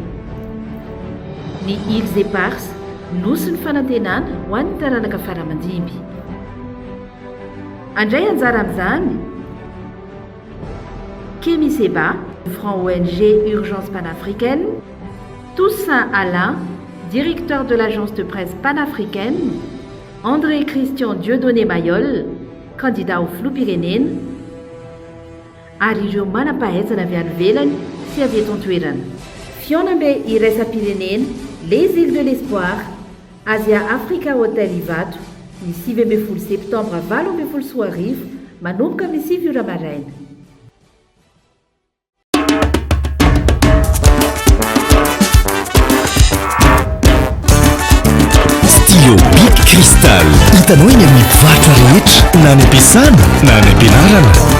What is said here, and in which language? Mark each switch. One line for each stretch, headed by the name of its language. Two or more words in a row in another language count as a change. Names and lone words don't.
Malagasy: Ny Îles Éparses nosy ny fanantenana ho an'ny taranaka faramandimby. Andray anjara amin'izany Kémy Seba, franc ONG Urgence panafricaine, Toussaint Alain,
French: directeur de l'agence de presse panafricaine,
Malagasy: André Christian Dieudonné Mayol, candidat ho filoham-pirenena, ary ireo manam-pahaizana avy any ivelany sy avy eto an-toerana. Fionambe iraisam-pirenena,
French: les îles de l'espoir,
Malagasy: Asia Africa Hotel Ivato, ny 20 septambra 20 soarivo, manomboka amin'ny 7 ora maraina. Stylo Bic Cristal, hitanao eny amin'ny mpivarotra rehetra, na any am-piasana na any am-pianarana.